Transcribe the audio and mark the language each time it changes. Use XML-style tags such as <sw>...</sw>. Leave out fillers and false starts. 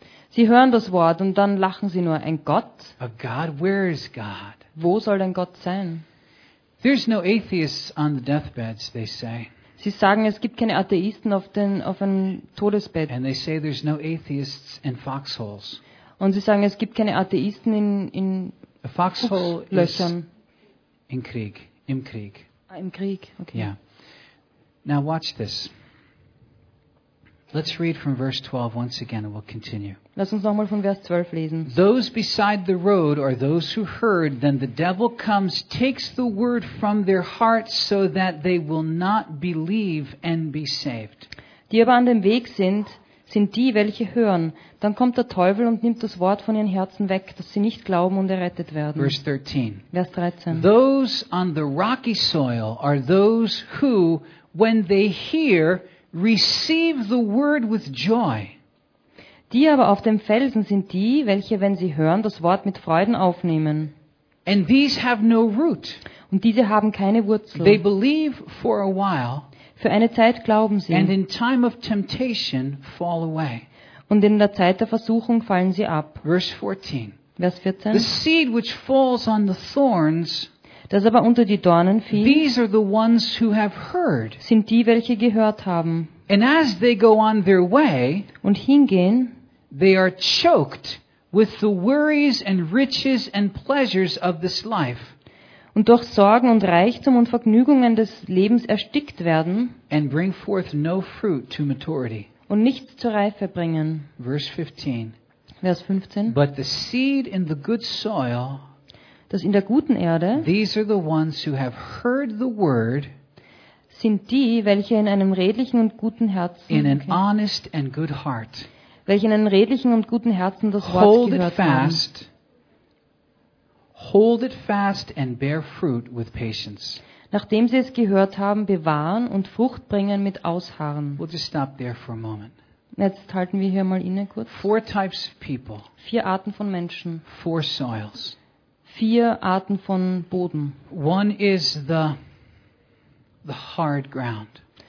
<de>Sie hören das Wort und dann lachen sie nur. Ein Gott?</de> <en>A God? Where is God?</en> <de>Wo soll denn Gott sein?</de> <en>There's no atheists on the deathbeds, they say.</en> <de>Sie sagen, es gibt keine Atheisten auf einem Todesbett.</de> <en>And they say there's no atheists in foxholes.</en> <de>Und sie sagen, es gibt keine Atheisten in</de> <en>a foxhole</en> <de>Löchern. In Krieg. Im Krieg. Ah, im Krieg. Okay.</de> <en>Yeah. Now watch this. Let's read from verse 12 once again and we'll continue.</en> <de>Lass uns nochmal von Vers 12 lesen.</de> <en>Those beside the road are those who heard, then the devil comes, takes the word from their hearts so that they will not believe and be saved.</en> <de>Die aber an dem Weg sind, sind die, welche hören. Dann kommt der Teufel und nimmt das Wort von ihren Herzen weg, dass sie nicht glauben und errettet werden.</de> <en>Verse 13.</en> <de>Vers 13.</de> <en>Those on the rocky soil are those who, when they hear, receive the word with joy.</en> <de>Die aber auf dem Felsen sind die, welche, wenn sie hören, das Wort mit Freuden aufnehmen.</de> <en>And these have no root.</en> <de>Und diese haben keine Wurzel.</de> <en>They believe for a while.</en> <de>Für eine Zeit glauben sie.</de> <en>And in time of temptation fall away.</en> <de>Und in der Zeit der Versuchung fallen sie ab.</de> <en>Verse 14.</en> <de>Vers 14.</de> <en>The seed which falls on the thorns.</en> <de>Das aber unter die Dornen fiel.</de> <en>These are the ones who have heard.</en> <de>Sind die, welche gehört haben.</de> <en>And as they go on their way,</en> <de>und hingehen,</de> <en>they are choked with the worries and riches and pleasures of this life.</en> <de>Und durch Sorgen und Reichtum und Vergnügungen des Lebens erstickt werden.</de> <en>And bring forth no fruit to maturity.</en> <de>Und nichts zur Reife bringen.</de> <en>Verse 15.</en> <de>Vers 15.</de> <en>But the seed in the good soil.</en> <de>Dass in der guten Erde</de> <en>these are the ones who have heard the word,</en> <de>sind die, welche in einem redlichen und guten Herzen</de> <en>in an honest and good heart,</en> <de>welche in einem redlichen und guten Herzen das Wort gehört haben.</de> <en>Hold it fast and bear fruit with patience.</en> <de>Nachdem sie es gehört haben, bewahren und Frucht bringen mit Ausharren.</de> <en>We'll just stop there for a moment.</en> <de>Jetzt halten wir hier mal inne kurz.</de> <en>Four types of people.</en> <de>Vier Arten von Menschen.</de> <en>Four soils.</en> <de>Vier Arten von Boden.</de> <en>One is the hard ground.</en>